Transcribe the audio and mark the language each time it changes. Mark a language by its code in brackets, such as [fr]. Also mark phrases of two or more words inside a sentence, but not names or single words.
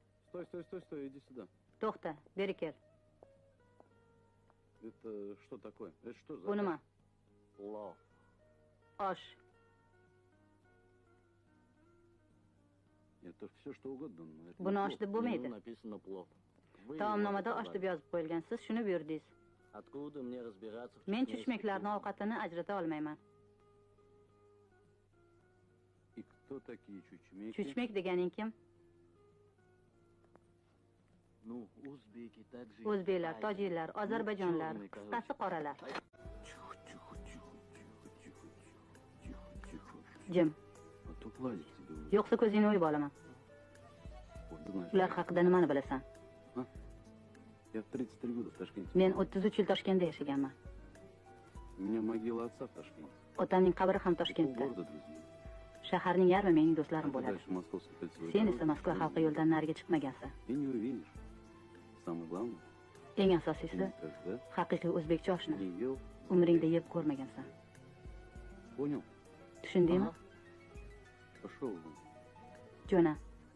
[ru] Стой, иди сюда. [uz] To'xta, beri kel. [ru] Это что такое? Это что за... [uz] Bu nima? [ru] Плов. [uz] Osh. [ru] Это все что угодно, но это [uz] Buni [ru] не [uz] osh [ru] плов. [uz] deb [ru] Меню [uz] bo'lmaydi. [ru] написано плов. Вы [uz] Taomnomada [ru] его [uz] osh deb [ru] заказали. [uz] yozib qo'yilgan. Siz shuni buyurdingiz. [ru] Откуда мне разбираться в [uz] Men [ru] чеченских [uz] chuchmaklarning [ru] кухнях? [uz] ovqatini ajrata olmayman. [ru] И кто такие чучмеки? [uz] Chuchmak deganing kim? [ru] Ну, узбеки также. [uz] O'zbeklar, tojiklar, ozarbayjonlar, [ru] черные, [uz] qisqasi qoralar. [ru] Тихо. [uz] Jim, [ru] А то платит тебе. уже. [uz] yo'qsa ko'zingni o'yib olaman. [ru] Вот, знаешь, [uz] Ular haqida nimani bilasan? [ru] я в 33 года в Ташкенте. [uz] Men 33 yil Toshkentda yashaganman. [ru] У меня могила отца в Ташкенте. [uz] Otamning qabri ham Toshkentda. [ru] Полгорода друзей. [uz] Shaharning yarmi mening [ru] А [uz] do'stlarim [ru] ты [uz] bo'ladi. [ru] дальше Московской кольцевой [uz] Sen [ru] дороги [uz] esa Moskva xalqi yo'ldan nariga chiqmagansan. [ru] и не увидишь. Самое главное, [uz] Eng [ru] ты [uz] asosiysi, [ru] никогда [uz] haqiqiy o'zbekcha oshni [ru] не ел. [uz] umringda yeb ko'rmagansan. [ru] Понял? [uz] Tushundingmi? [ru] Ага. Пошел вон. [uz] Jo'na.